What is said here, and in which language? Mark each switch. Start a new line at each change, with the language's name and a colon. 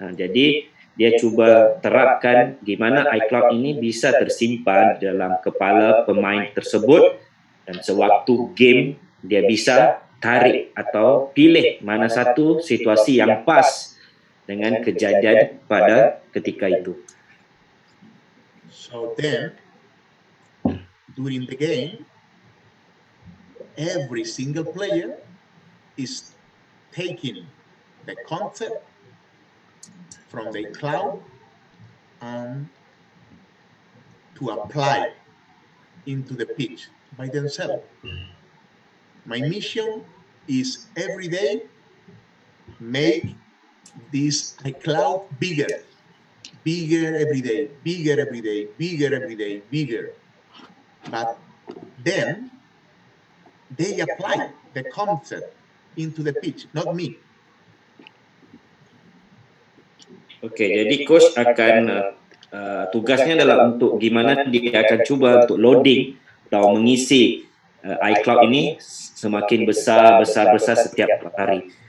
Indonesian: Nah, jadi dia coba terapkan gimana iCloud ini bisa tersimpan dalam kepala pemain tersebut dan sewaktu game dia bisa tarik atau pilih mana satu situasi yang pas dengan kejadian pada ketika itu.
English: So then, during the game, every single player is taking the concept from the cloud and to apply into the pitch by themselves. My mission is every day make this iCloud bigger, bigger every day, bigger every day, bigger every day, bigger. But then they apply the concept into the pitch, not me.
Indonesian: Oke, jadi coach akan tugasnya adalah untuk gimana dia akan coba untuk loading atau mengisi iCloud ini semakin besar setiap hari.